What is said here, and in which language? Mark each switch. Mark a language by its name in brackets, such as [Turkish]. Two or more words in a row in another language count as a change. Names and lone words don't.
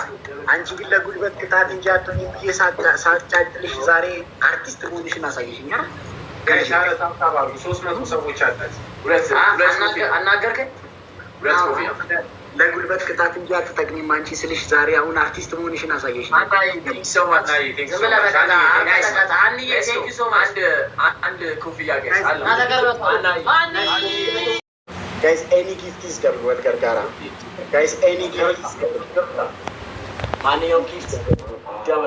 [Amharic] አንቺ ግን ለጉልበት ቅጣት እንጂ አትሆኝም ብዬ ሳጫጭልሽ ዛሬ አርቲስት መሆንሽን አሳየሽኝ። ጋይስ አረ ታፕታፕ አሉ 300 ሰዎች አላት። አናገርከኝ። ሁለት ኮፒ ለጉልበት ቅጣት እንጂ አትጠቅሚም አንቺ ስልሽ ዛሬ አሁን አርቲስት መሆንሽን አሳየሽኝ። [English] Guys, any gift is double. What gargara? Guys, any gift is double. Money or gift? Double.